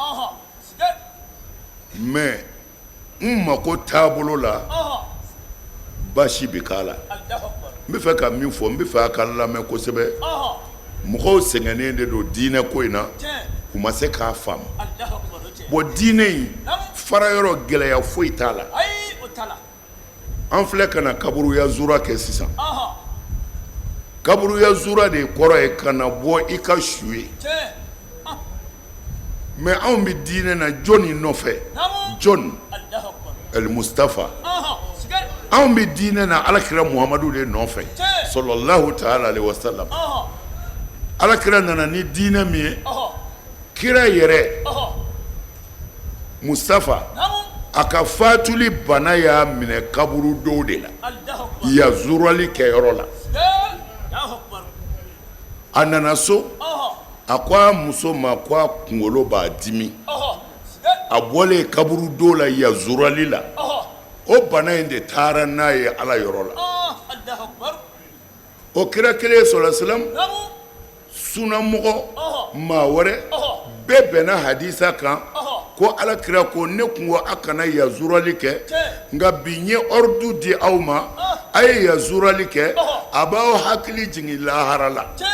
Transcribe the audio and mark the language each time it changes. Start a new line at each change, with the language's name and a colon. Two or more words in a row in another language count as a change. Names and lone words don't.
Bambara: mais n mako taabolo la baasi bɛ k'a la n bɛ fɛ ka min fɔ n bɛ fɛ a ka lamɛn kosɛbɛ mɔgɔw sɛgɛnnen de don diinɛ ko in na u ma se k'a faamu bon diinɛ in fara yɔrɔ gɛlɛya foyi t'a la an filɛ ka na kaburuya zura kɛ sisan kaburuya zura de kɔrɔ ye ka na bɔ i ka su ye mais anw bɛ diinɛ na jɔnni nɔfɛ jɔn el mustafa anw bɛ diinɛ na alakira muhamadu de nɔfɛ
Arabic: صلى الله تعالى عليه وسلم
Bambara: alakira nana ni diinɛ min ye kira yɛrɛ mustafa a ka fatuli bana y'a minɛ kaburu dɔw de la yazurali kɛyɔrɔ la a nana so a ko a muso ma ko a kunkolo b'a dimi a bɔlen kaburu dɔw la yazurali la o bana in de taara n'a ye ala yɔrɔ la o kira kelen
Arabic: صلى الله عليه وسلم
Bambara: sunamɔgɔ maa wɛrɛ bɛɛ bɛnna hadisa kan ko ala kira ko ne kun ko a kana yazurali kɛ nka bi n ye ordre di aw ma a ye yazurali kɛ a b'aw hakili jigin lahara la